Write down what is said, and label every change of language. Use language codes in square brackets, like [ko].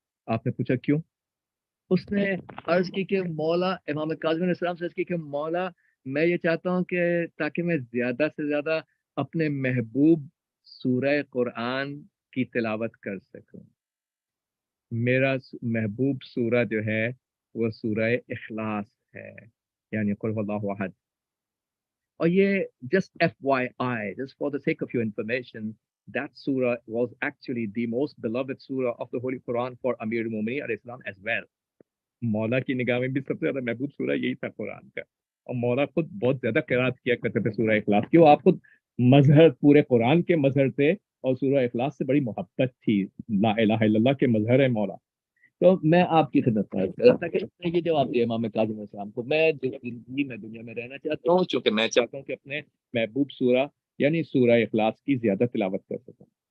[ur] آپ نے پوچھا کیوں؟ اس نے عرض کی کہ مولا، امام کاظم علیہ السلام سے عرض کی کہ مولا میں یہ چاہتا ہوں کہ تاکہ میں زیادہ سے زیادہ اپنے محبوب سورہ قرآن کی تلاوت کر سکوں. میرا محبوب سورہ جو ہے وہ سورہ اخلاص ہے، یعنی [ar] قل هو اللہ احد. [ur] اور یہ [en] just FYI, just for the sake of your information, that surah was actually the most beloved surah of the Holy Quran for Amir al-Mu'minin alayhi salam as well. [ur] مولا کی نگاہ میں بھی سب سے زیادہ محبوب سورہ یہی تھا قرآن کا. اور مولا خود بہت زیادہ قرات کیا کرتے تھے سورہ اخلاص کی. وہ آپ خود مظہر پورے قرآن کے مظہر تھے اور سورہ اخلاص سے بڑی محبت تھی. [ar] لا الہ الا اللہ [ur] کے مظہر ہے مولا. تو میں آپ کی خدمت میں کر رہا تھا کہ یہ جواب دیا امام کاظم علیہ السلام کو، میں زندگی میں دنیا میں رہنا چاہتا ہوں چونکہ میں چاہتا ہوں کہ اپنے محبوب سورہ یعنی سورہ اخلاص کی زیادہ تلاوت کر سکوں.